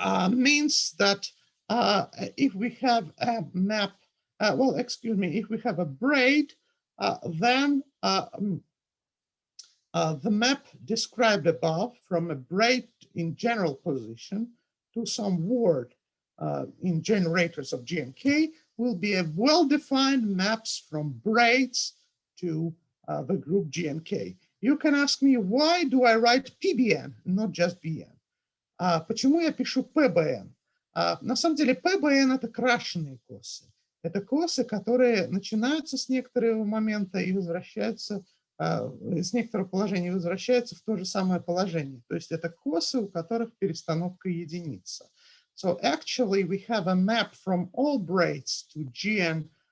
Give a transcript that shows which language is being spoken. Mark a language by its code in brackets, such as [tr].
[en] means that if we have a map, if we have a braid, then the map described above from a braid in general position to some word in generators of GNK will be a well-defined maps from braids to the group GNK. You can ask me, why do I write PBN, not just BN? [ru] Почему я пишу PBN? На самом деле PBN это крашеные косы. Это косы, которые начинаются с некоторого момента и возвращаются, с некоторого положения возвращаются в то же самое положение. То есть это косы, у которых перестановка единица. [en] So actually we have a map from all braids to GN3.